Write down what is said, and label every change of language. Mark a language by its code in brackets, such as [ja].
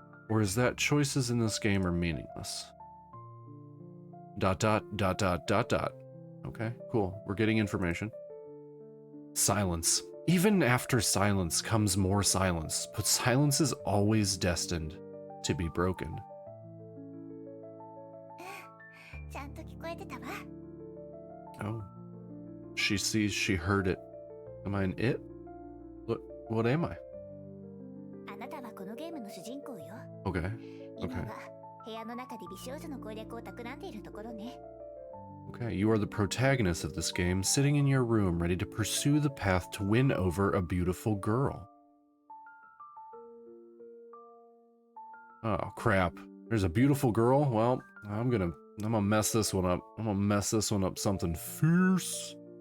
[en] Or is that choices in this game are meaningless? Dot dot dot dot dot dot. Okay, cool. We're getting information. Silence. Even after silence comes more silence, but silence is always destined to be broken. [ja] ちゃんと聞こえてたわ。 [en] Oh. She sees, she heard it. Am I an it? What am I? [ja] あなたはこのゲームの主人公よ。 [en] Okay. [ja] 今 [en] Okay. [ja] は部屋の中で美少女の攻略を企んでいるところね。 [en] Okay, you are the protagonist of this game, sitting in your room, ready to pursue the path to win over a beautiful girl. Oh, crap. There's a beautiful girl? Well, I'm gonna mess this one up. I'm gonna mess this one up something fierce.